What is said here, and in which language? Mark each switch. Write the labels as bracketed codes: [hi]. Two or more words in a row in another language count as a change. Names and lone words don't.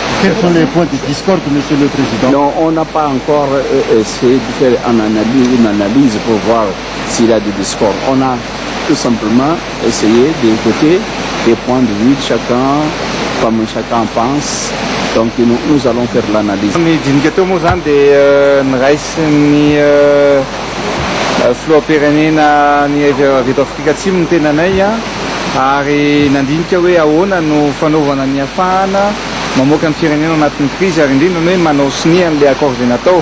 [fr] Quels sont les points de discorde, Monsieur le Président? Non, on n'a pas encore essayé de faire une analyse pour voir s'il y a des discordes. On a tout simplement essayé d'écouter les points de vue de chacun, comme chacun pense. Donc nous allons faire l'analyse. [mg] Filoham-pirenena ny avy Afrika Atsimo ny tenanay ary nandinika hoe ahoana no fanaovana ny afahana mamoaka ny firenena anatin'ny krizy ary indrindra hoe manao sinia n'ilay accord izay natao.